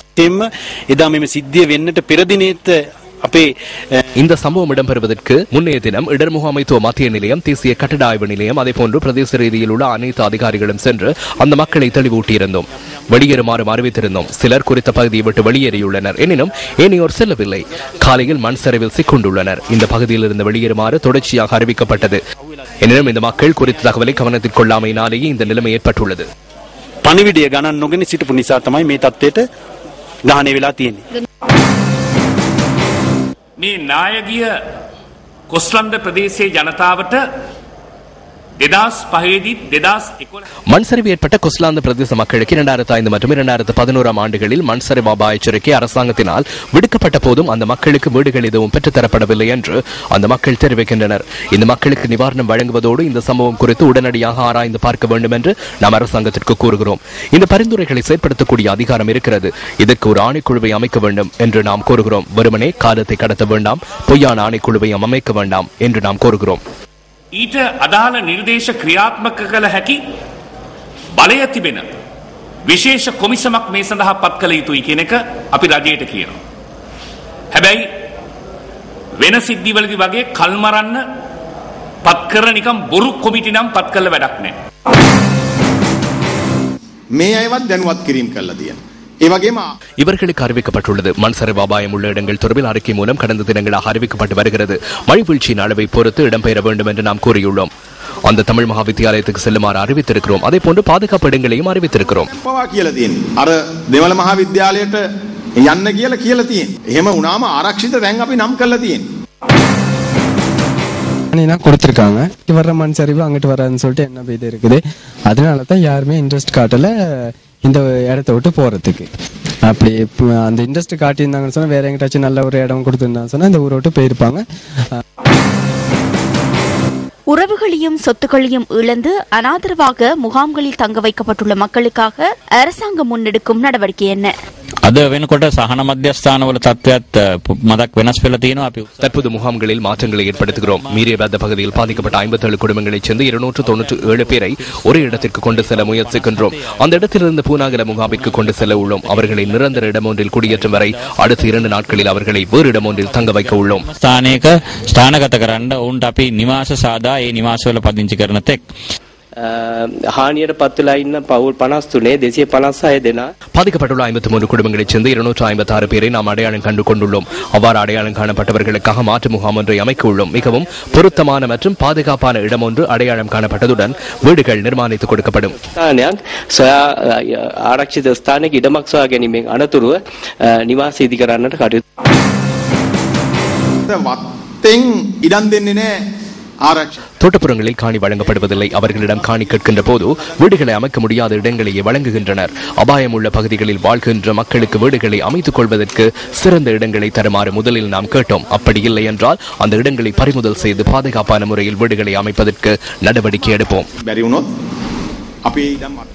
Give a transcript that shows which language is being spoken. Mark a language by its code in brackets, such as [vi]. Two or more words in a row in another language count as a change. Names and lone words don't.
[ta] இந்த சம்பவம் இடம்பெறுவதற்கு முன்னைய தினம் இடர் முகாமைத்துவ மத்திய நிலையம், தேசிய கட்டட ஆய்வு நிலையம், அதேபோன்று பிரதேச ரீதியில் உள்ள அனைத்து அதிகாரிகளும் சென்று அந்த மக்களை தெளிவூட்டியிருந்தோம். வெளியேறுமாறு அறிவித்திருந்தோம். சிலர் குறித்த பகுதியை விட்டு வெளியேறியுள்ளனர். எனினும் ஏனையோர் செல்லவில்லை. காலையில் மண் சரிவில் சிக்கொண்டுள்ளனர். இந்த பகுதியில் இருந்து வெளியேறுமாறு தொடர்ச்சியாக அறிவிக்கப்பட்டது. எனினும் இந்த மக்கள் குறித்த தகவலை கவனத்தில் கொள்ளாமையினாலேயே இந்த நிலைமை ஏற்பட்டுள்ளது. [si] පණිවිඩය ගණන් නොගෙන සිටපු නිසා තමයි මේ තත්ත්වයට ගහණය වෙලා තියෙන්නේ. මේ නායකීය කොස්ලන්ද ප්‍රදේශයේ ජනතාවට 2005 [ta] மண் சரிவு ஏற்பட்ட கொஸ்லாந்த பிரதேச மக்களுக்கு 2005 மற்றும் 2011 ஆண்டுகளில் மண் சரிவு அபாய எச்சரிக்கை அரசாங்கத்தினால் விடுக்கப்பட்ட போதும் அந்த மக்களுக்கு வீடுகள் எதுவும் பெற்றுத்தரப்படவில்லை என்று அந்த மக்கள் தெரிவிக்கின்றனர். இந்த மக்களுக்கு நிவாரணம் வழங்குவதோடு இந்த சம்பவம் குறித்து உடனடியாக ஆராய்ந்து பார்க்க வேண்டும் என்று நாம் அரசாங்கத்திற்கு கூறுகிறோம். இந்த பரிந்துரைகளை செயற்படுத்தக்கூடிய அதிகாரம் இருக்கிறது. இதற்கு ஒரு ஆணைக்குழுவை அமைக்க வேண்டும் என்று நாம் கோருகிறோம். வெறுமனே காலத்தை கடத்த வேண்டாம், பொய்யான ஆணைக்குழுவை அமைக்க வேண்டாம் என்று நாம் கோருகிறோம். [si] ඊට අදාළ නිර්දේශ ක්‍රියාත්මක කළ හැකි බලය තිබෙන විශේෂ කොමිසමක් මේ සඳහා පත් කළ යුතුයි කියන එක අපි රජයට කියනවා. හැබැයි වෙන සිද්ධිවලදී වගේ කල්මරන්න පත් කරන නිකම් බොරු කොමිටි නම් පත් කළ වැඩක් නැහැ. මේ අයවත් දැනුවත් කිරීම කළා තියෙනවා. [ta] இவர்களுக்கு அறிவிக்கப்பட்டுள்ளது. மண் சரிவு அபாயம் உள்ள இடங்கள் தொடர்பில் அறிக்கை மூலம் கடந்த தினங்களாக அறிவிக்கப்பட்டு வருகிறது. மழை வீழ்ச்சியின் அளவை பொறுத்து இடம்பெயர வேண்டும் என்று நாம் கூறியுள்ளோம். அந்த தமிழ் மகா வித்தியாலயத்துக்கு செல்லுமாறு அறிவித்திருக்கிறோம். அதே போன்று பாதுகாப்பு இடங்களையும் அறிவித்திருக்கிறோம். [si] අර දෙමළ මහා විද්‍යාලයට යන්න කියලා කියලා තියෙනවා. එහෙම වුණාම ආරක්ෂිත තැන් අපි නම් කරලා තියෙනවා. [ta] கொடுத்திருக்காங்க. வர்ற மண் சரிவு அங்கிட்டு வராதுன்னு சொல்லிட்டு என்ன இது இருக்குது. அதனால தான் யாருமே இன்ட்ரெஸ்ட் காட்டல இந்த இடத்த விட்டு போறதுக்கு. அப்படி அந்த இன்ட்ரெஸ்ட் காட்டியிருந்தாங்கன்னு சொன்னா வேற எங்கிட்டாச்சும் நல்ல ஒரு இடம் கொடுத்துருந்தாங்கன்னு சொன்னா இந்த ஊரை விட்டு போயிருப்பாங்க. உறவுகளையும் சொத்துக்களையும் இழந்து அனாதரவாக முகாம்களில் தங்க வைக்கப்பட்டுள்ள மக்களுக்காக அரசாங்கம் முன்னெடுக்கும் நடவடிக்கை என்ன? [si] අද වෙනකොට සහන මධ්‍යස්ථානවල තත්ත්වයක් මතක් වෙනස් වෙලා තියෙනවා. අපි [ta] தற்போது முகாம்களில் மாற்றங்களை ஏற்படுத்துகிறோம். மீரியபேத பகுதியில் பாதிக்கப்பட்ட 57 குடும்பங்களைச் சேர்ந்து 297 பேரை ஒரே இடத்திற்கு கொண்டு செல்ல முயற்சிக்கின்றோம். அந்த இடத்திலிருந்து பூனாகல முகாமிற்கு கொண்டு செல்ல உள்ளோம். அவர்களை நிரந்தர இடம் ஒன்றில் குடியேற்றும் வரை அடுத்த 2 நாட்களில் அவர்களை வேறு இடம் ஒன்றில் தங்க வைக்க உள்ளோம். [si] ස්ථානයක ස්ථානගත කරන්න උන්ට අපි නිවාස සාදා ඒ නිවාසවල පදිංචි කරන තෙක් හානියට පත්වලා ඉන්න පවුල් 53 256 දෙනා [ta] பாதிக்கப்பட்டுள்ள 53 குடும்பங்களைச் சேர்ந்து 256 பேரை நாம் அடையாளம் கண்டு கொண்டுள்ளோம். அவ்வாறு அடையாளம் காணப்பட்டவர்களுக்காக மாற்று முகாம் ஒன்றை அமைக்க உள்ளோம். மிகவும் பொருத்தமான மற்றும் பாதுகாப்பான இடம் ஒன்று அடையாளம் காணப்பட்டதுடன் வீடுகள் நிர்மாணித்து கொடுக்கப்படும். [si] ආරක්ෂිත ස්ථානයක ඉඩමක් සොයා ගැනීමෙන් අනතුරුව නිවාස ඉදි කරන්නට කටයුතු. වත්තෙන් ඉඩම් දෙන්නේ නැහැ. [ta] தோட்டப்புறங்களில் காணி வழங்கப்படுவதில்லை. அவர்களிடம் காணி கேட்கின்ற போது வீடுகளை அமைக்க முடியாத இடங்களையே வழங்குகின்றனர். அபாயம் உள்ள பகுதிகளில் வாழ்கின்ற மக்களுக்கு வீடுகளை அமைத்துக் கொள்வதற்கு சிறந்த இடங்களை தருமாறு முதலில் நாம் கேட்டோம். அப்படி இல்லை என்றால் அந்த இடங்களை பறிமுதல் செய்து பாதுகாப்பான முறையில் வீடுகளை அமைப்பதற்கு நடவடிக்கை எடுப்போம்.